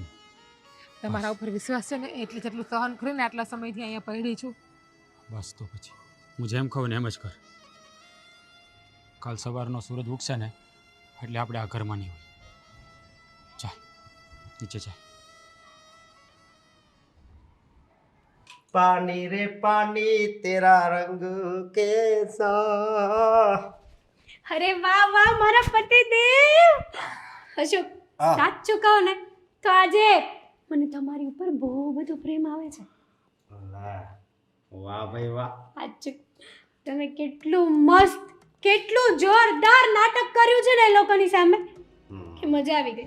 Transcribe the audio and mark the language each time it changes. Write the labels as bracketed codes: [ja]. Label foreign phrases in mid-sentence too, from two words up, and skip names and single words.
[gu] તમારા ઉપર વિશ્વાસ છે ને એટલે જેટલું સહન કરીને આટલા સમયથી અહીંયા પડી છું. બસ તો પછી હું જેમ કહું ને એમ જ કર. કાલ સવારનો સૂરજ ઉગશે ને એટલે આપણે આ ઘરમાં નહીં હોય. ચાલ નીચે ચાલ. [hi] पानी रे पानी तेरा रंग कैसा. [gu] અરે વાહ વાહ મારા પતિદેવ. અશોક, સાચું કહો ને તો આજે મને તમારી ઉપર બહુ બધો પ્રેમ આવે છે. વાહ ભાઈ વાહ. સાચું તમે કેટલું મસ્ત, કેટલું જોરદાર નાટક કર્યું છે ને એ લોકોની સામે કે મજા આવી ગઈ.